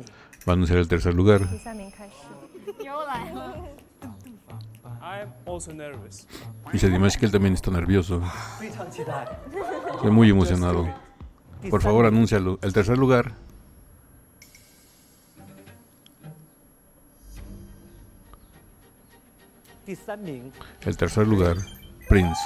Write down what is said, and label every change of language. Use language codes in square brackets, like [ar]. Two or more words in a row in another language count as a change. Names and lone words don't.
[es] Va a anunciar el tercer lugar. [zh] 第3名开始。又来了。 [en] I'm also nervous. [es] Dice Dimash que él también está nervioso. [zh] 非常期待。 [es] Estoy muy emocionado. Por favor, anúncialo. El tercer lugar. El tercer lugar. Prince.